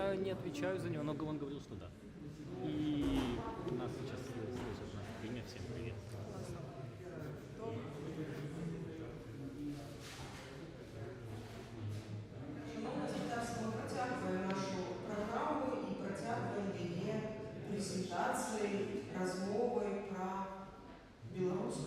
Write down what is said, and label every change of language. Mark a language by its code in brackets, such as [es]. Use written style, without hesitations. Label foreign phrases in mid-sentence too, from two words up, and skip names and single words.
[ru] не отвечаю за него, но он говорил, что да. И нас сейчас слышат наше имя. Всем привет. [uk] Зараз ми протягуємо нашу програму і протягуємо її презентації, розмови про білоруську.